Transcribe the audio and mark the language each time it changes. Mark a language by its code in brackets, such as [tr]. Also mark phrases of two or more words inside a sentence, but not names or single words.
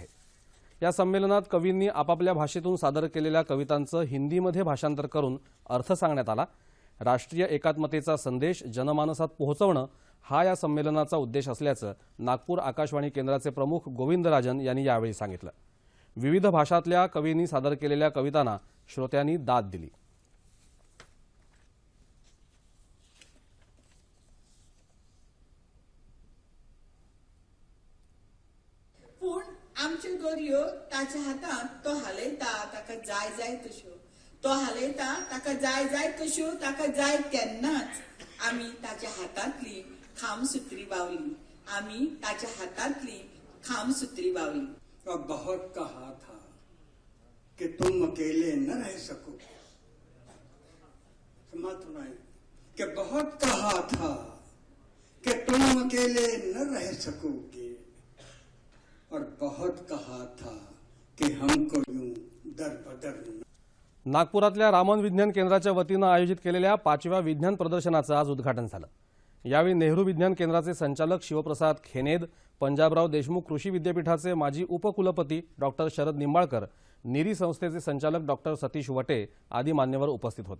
[mr] या संमेलनात कवींनी आपापल्या भाषेतून सादर केलेल्या कवितांचं हिंदीमध्ये भाषांतर करून अर्थ सांगण्यात आला। राष्ट्रीय एकात्मतेचा संदेश जनमानसात पोहोचवणं हा या संमेलनाचा उद्देश असल्याचं नागपूर आकाशवाणी केंद्राचे प्रमुख गोविंदराजन यांनी यावेळी सांगितलं। विविध भाषातल्या कवींनी सादर केलेल्या कवितांना श्रोत्यांनी दाद दिली। [kok] आमचे गोरयो ताच्या हातांत तो हालयता ताका जाय जाय तश्यो, तो हालयता ताका जाय जाय तश्यो, ताका जाय तेन्नाच आमी ताच्या हातांतली खामसुत्री बावली, आमी ताच्या हातांतली खामसुत्री बावली। [hi] और बहुत कहा था कि तुम अकेले न रह सको, समात सुनाई कि बहुत कहा था कि तुम अकेले न रह सकोगे, और बहुत कहा था कि हमको यूं दर बदर। [mr] नागपुरातल्या रामन विज्ञान केंद्राच्या वतीनं आयोजित केलेल्या 5व्या विज्ञान प्रदर्शनाचं आज उद्घाटन झालं। यावेळी नेहरू विज्ञान केंद्राचे संचालक शिवप्रसाद खेनेद, पंजाबराव देशमुख कृषी विद्यापीठाचे माजी उपकुलपती डॉक्टर शरद निंबाळकर, निरी संस्थेचे संचालक डॉक्टर सतीश वटे आदी मान्यवर उपस्थित होते।